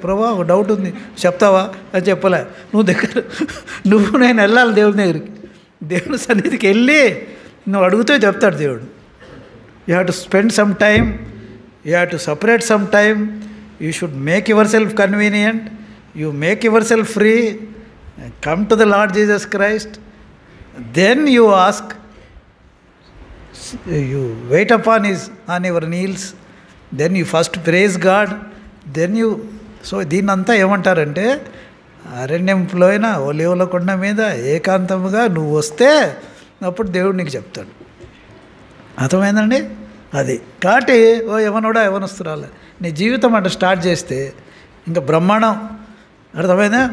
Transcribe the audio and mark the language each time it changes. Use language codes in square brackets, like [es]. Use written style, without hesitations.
[te] ప్రభా ఒక డౌట్ ఉంది చెప్తావా అని చెప్పలే. నువ్వు నేను వెళ్ళాలి దేవుని దగ్గరికి. దేవుని సన్నిధికి వెళ్ళి నువ్వు అడిగితే చెప్తాడు దేవుడు. [en] You have to spend some time, you have to separate some time, you should make yourself convenient, you make yourself free. come to the Lord Jesus Christ, then you ask, you wait upon on your knees, then you first praise God, then you. [te] So దీన్నంతా ఏమంటారంటే అరణ్యంలో అయినా ఒలీవల కొండ మీద ఏకాంతముగా నువ్వు వస్తే అప్పుడు దేవుడు నీకు చెప్తాడు. అర్థమైందండి? అది కాబట్టి ఎవనోడా ఎవనొస్తురాలే నీ జీవితం అంటే స్టార్ట్ చేస్తే ఇంకా బ్రహ్మాండం. అర్థమైందా?